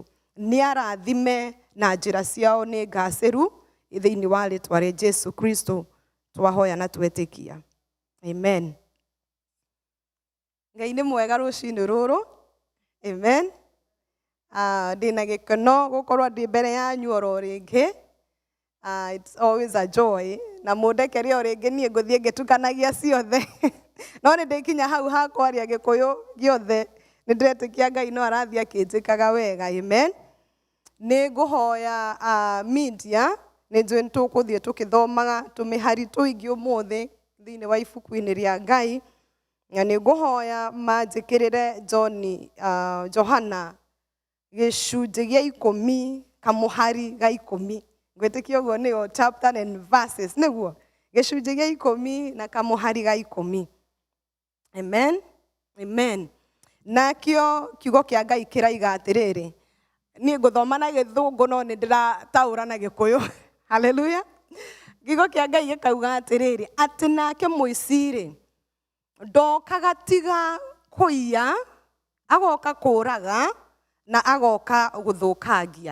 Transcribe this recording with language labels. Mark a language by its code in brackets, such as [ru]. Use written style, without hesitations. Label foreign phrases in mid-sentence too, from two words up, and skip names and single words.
[ki] Nĩ arathime na njĩra ciao nĩ ngacĩru thĩinĩ wa rĩĩtwa rĩa Jesu Kristo twahoya na twetĩkia. Amen. Ngai nĩ mwega rũciinĩ rũrũ. Amen. Ndĩna gĩkeno gũkorwo ndĩ mbere yanyu oro rĩngĩ. [en] It's always a joy. [ki] Na mũndekere o rĩngĩ niĩ ngũthiĩ ngĩtukanagia ciothe. No nĩ ndĩkinya hau ha kwaria Gĩkũyũ gĩothe nĩ ndĩretĩkia Ngai no arathiĩ akĩnjĩkaga wega. Amen. Nĩ ngũhoya media nĩ njũĩ nĩ tũgũthiĩ tũkĩthomaga tũmĩhari tũingĩ ũmũthĩ thĩinĩ wa ibuku-inĩ rĩa Ngai. Na nĩ ngũhoya manjĩkĩrĩre Johana gĩcunjĩ gĩa 10 kamũhari ga 10. Ngwĩtĩkia ũguo nĩyo [en] chapter and verses [ki] nĩguo gĩcunjĩ gĩa 10 na kamũhari ga 10. Amen. Amen. Nakĩo kiugo kĩa Ngai kĩraiga atĩrĩrĩ. Niĩ ngũthoma na Gĩthũngũ no nĩ ndĩrataũra na Gĩkũyũ. Hallelujah. Kiugo kĩa Ngai gĩkauga atĩrĩrĩ atĩ nake mũici-rĩ ndokaga tiga kũiya, agoka kũũraga na agoka gũthũkangia.